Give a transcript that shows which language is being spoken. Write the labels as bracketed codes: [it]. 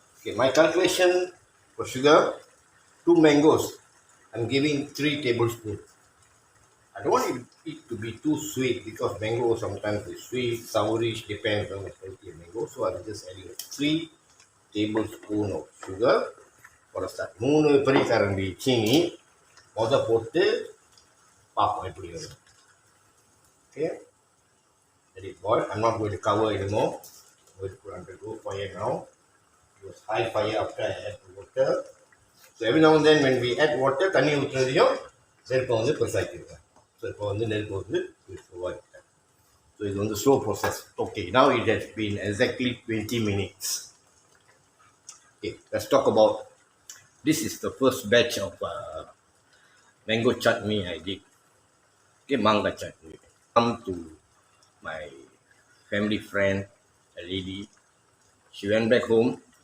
[en] Okay, my calculation for sugar, 2 mangoes. I'm giving 3 tablespoons. I don't want it to be too sweet because mango sometimes is sweet, sourish, depends on the quality of mango. So I'm just adding 3 tablespoons of sugar for a start. [ta] 3 பெரிய கரண்டி சீனி போட்டு பார்ப்போம் எப்படி வரும். [en] Okay, let it boil. I'm not going to cover anymore. I'm going to put under low fire now. It was high fire after I add the water. So every now and then when we add water, [ta] தண்ணி ஊற்றுறதையும் நெருப்பை வந்து பெருசாக்கிடுவேன். So இப்போ வந்து நெருப்பு வந்து slow-ஆகிட்டேன். [en] So [ta] இது வந்து [en] slow process. Okay, now it has been exactly 20 minutes. Okay, let's talk about, this is the first batch of mango chutney I did. Okay, manga chutney. Come to my family friend, a lady. She went back home.